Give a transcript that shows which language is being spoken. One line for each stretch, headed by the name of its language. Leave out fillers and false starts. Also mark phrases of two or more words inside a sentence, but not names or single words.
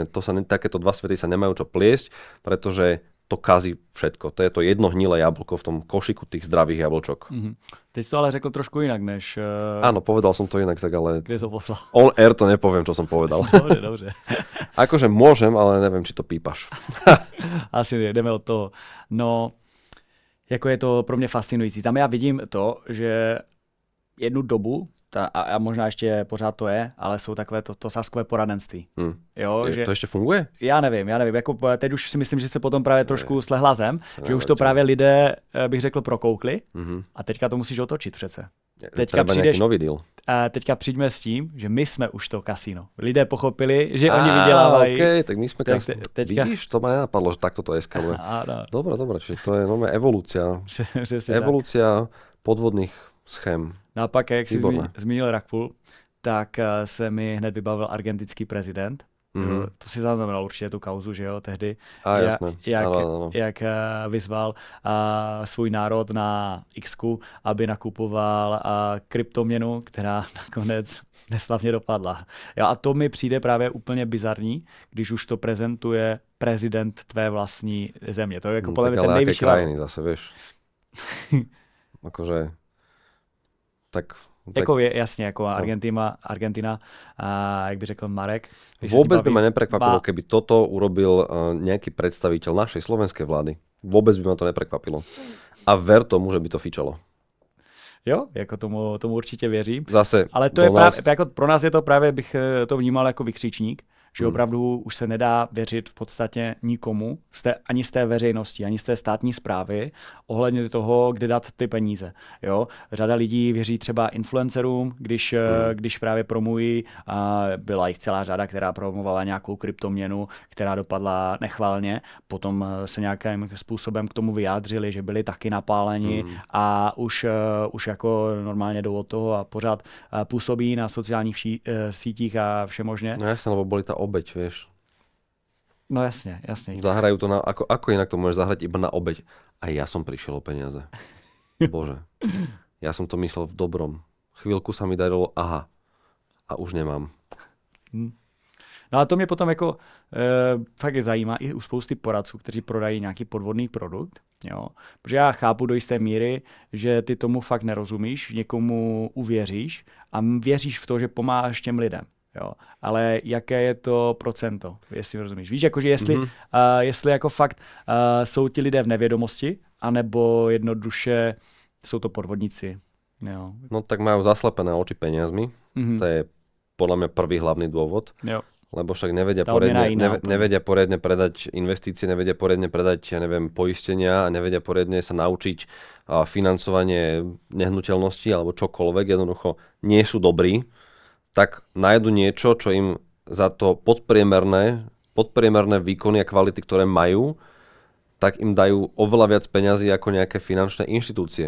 Slovak: Takéto dva svety sa nemajú čo pliesť, pretože to kazí všetko. To je to jedno hnilé jablko v tom košiku tých zdravých jablčok.
Czech: Ty si to ale řekl trošku inak, než...
Slovak: Áno, povedal som to inak, tak ale... Kde som poslal?
English: On air
Slovak: to nepoviem, čo som povedal.
Czech: Dobře.
Slovak: Akože môžem, ale neviem, či to pípaš.
Czech: Asi jdeme od toho. No, jako je to pro mě fascinující. Tam já vidím to, že jednu dobu, a možná ještě pořád to je, ale jsou takové to saskové poradenství. Jo, že, to ještě funguje? Já nevím. Jako teď už si myslím, že se potom právě trošku slehla zem, že už to právě lidé, bych řekl, prokoukli a teďka to musíš otočit přece. Teďka přijdeš, nový deal. A teďka přijďme s tím, že my jsme už to kasíno. Lidé pochopili, že oni vydělávají. OK, tak my jsme kasíno. Vidíš,
Slovak: to ma nenapadlo, že takto to eskaluje. Dobre, čiže to je nová evolúcia. Evolúcia podvodných schém.
Czech: No a pak, jak jsi zmínil
English: rug pull,
Czech: tak se mi hned vybavil argentinský prezident, To si zaznamenal určitě tu kauzu, že jo, tehdy.
Slovak: Jasné.
Czech: Jak vyzval svůj národ na X-ku, aby nakupoval kryptoměnu, která nakonec neslavně dopadla. Jo, a to mi přijde právě úplně bizarní, když už to prezentuje prezident tvé vlastní země. To je jako podle mě ten nejvyšší
Slovak: krajiny zase, vieš. Akože tak
Czech: jako jasně, jako Argentina, jak by řekl Marek.
Slovak: Vôbec by ma neprekvapilo, keby toto urobil nejaký predstaviteľ našej slovenskej vlády. Vôbec by ma to neprekvapilo. A ver tomu, že by to fičalo.
Czech: Jo, jako tomu určitě věřím. Zase, ale to je právě, jako pro nás je to právě, bych to vnímal jako vykřičník, že opravdu už se nedá věřit v podstatě nikomu, ani z té veřejnosti, ani z té státní správy, ohledně toho, kde dát ty peníze. Jo? Řada lidí věří třeba influencerům, když právě promují, byla jich celá řada, která promovala nějakou kryptoměnu, která dopadla nechvalně, potom se nějakým způsobem k tomu vyjádřili, že byli taky napáleni a už jako normálně jdou od toho a pořád působí na sociálních sítích a všemožně.
Slovak: No jasne, lebo boli tá obeť, vieš. No jasne. Zahrajú to ako inak to môžeš zahrať iba na obeť. A ja som prišiel o peniaze. Bože. Ja som to myslel v dobrom. Chvíľku sa mi darilo, a už nemám.
Czech: No a to mě potom jako fakt je zajímá i u spousty poradců, kteří prodají nějaký podvodný produkt. Jo. Protože já chápu do jisté míry, že ty tomu fakt nerozumíš, někomu uvěříš a věříš v to, že pomáháš těm lidem. Jo. Ale jaké je to procento, jestli rozumíš? Víš, jakože jestli jako fakt jsou ti lidé v nevědomosti, anebo jednoduše jsou to podvodníci. Jo.
Slovak: No tak majú zaslepené oči peniazmi. To je podľa mňa prvý hlavný dôvod. Jo. Lebo však nevedia poriadne predať investície, nevedia poriadne predať, poistenia a nevedia poriadne sa naučiť financovanie nehnuteľnosti alebo čokoľvek, jednoducho nie sú dobrí, tak nájdu niečo, čo im za to podpriemerné výkony a kvality, ktoré majú, tak im dajú oveľa viac peňazí ako nejaké finančné inštitúcie.